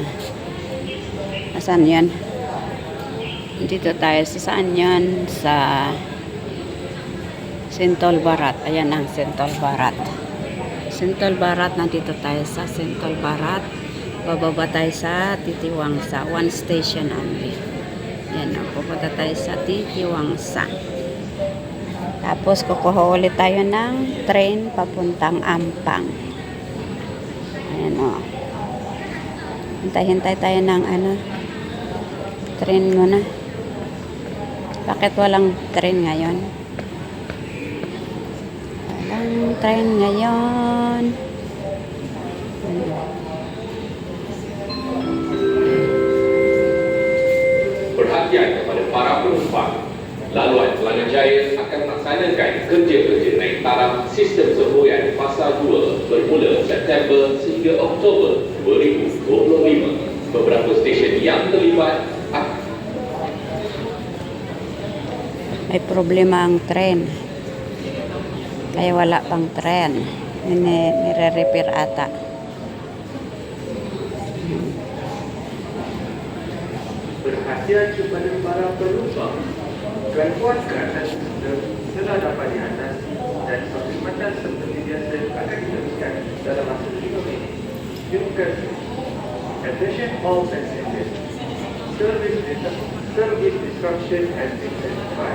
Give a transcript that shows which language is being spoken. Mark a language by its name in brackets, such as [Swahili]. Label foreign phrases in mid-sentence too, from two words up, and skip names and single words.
[Filipino] Asan yan? Dito tayo sa saan yan? Sa Santol Barat. Ayan ang Santol Barat. Santol Barat. Nandito tayo sa Santol Barat. Bababa tayo sa Titiwangsa. [English] One station only. [Filipino] Ayan o. Pupunta tayo sa Titiwangsa. Tapos kukuha ulit tayo ng train papuntang Ampang. Ayan o. Hintay-hintay tayo ng ano. Train muna. Bakit walang train ngayon? Walang train ngayon. [Malay] Perhatian kepada para penumpang. Laluan Kelana Jaya akan melaksanakan kerja-kerja naik taraf sistem semboyan fasa 2 bermula September sehingga Oktober 2025. Beberapa stesen yang terlibat [Filipino] May problema ang tren. Kaya wala pang tren. Nire-repair ata. [Malay] Perhatian kepada para penumpang. Gangguan-gangguan sistem telah dapat diatasi dan perkhidmatan seperti biasa akan diteruskan dalam masa 5 minit. Terima kasih. [English] Attention all passengers. Service disruption has been identified.